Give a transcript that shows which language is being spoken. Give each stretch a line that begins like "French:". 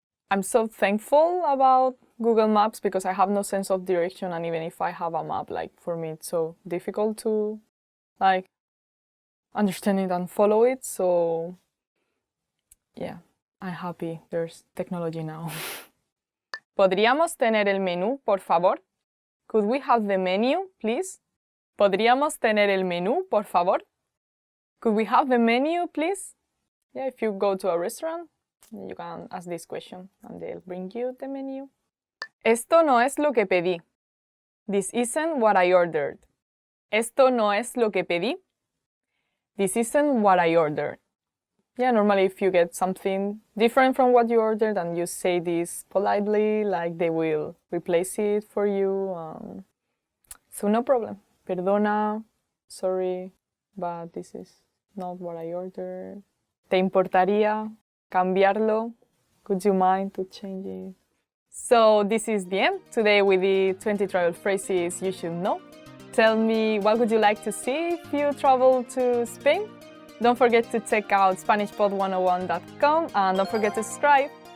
English: I'm so thankful about Google Maps because I have no sense of direction, and even if I have a map, like for me it's so difficult to like understand it and follow it. So yeah, I'm happy there's technology now.
Spanish: ¿Podríamos tener el menú, por favor?
English: Could we have the menu, please?
Spanish: ¿Podríamos tener el menú, por favor?
English: Could we have the menu, please? Yeah, if you go to a restaurant, you can ask this question and they'll bring you the menu.
Spanish: Esto no es lo que pedí.
English: This isn't what I ordered.
Spanish: Esto no es lo que pedí.
English: This isn't what I ordered. Yeah, normally if you get something different from what you ordered and you say this politely, like they will replace it for you. So no problem. Perdona, sorry, but this is not what I ordered.
Spanish: ¿Te importaría cambiarlo?
English: Could you mind to change it? So this is the end. Today we did 20 travel phrases you should know. Tell me what would you like to see if you travel to Spain? Don't forget to check out SpanishPod101.com and don't forget to subscribe.